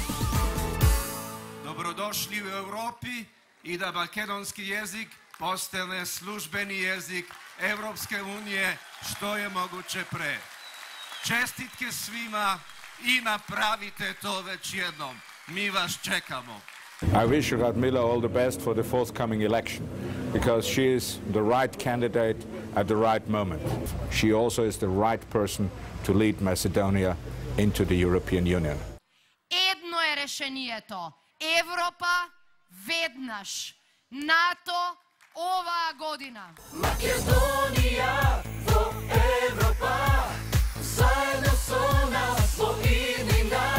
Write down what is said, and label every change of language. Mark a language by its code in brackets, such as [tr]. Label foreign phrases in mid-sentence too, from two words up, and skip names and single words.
[sr] Добродошли у Европи и да [mk] македонски јазик [sr] постане службени јазик Европске уније што е могуче пре. Честитке свима и направите [mk] тоа веќе едном. [sr] Mi vas čekamo. [en] I wish Radmila all the best for the forthcoming election because she is the right candidate at the right moment. She also is the right person to lead Macedonia into the European Union. [mk] Едно е решението. Европа веднаш. НАТО оваа година. Македонија во Европа, заедно со нас во иднина.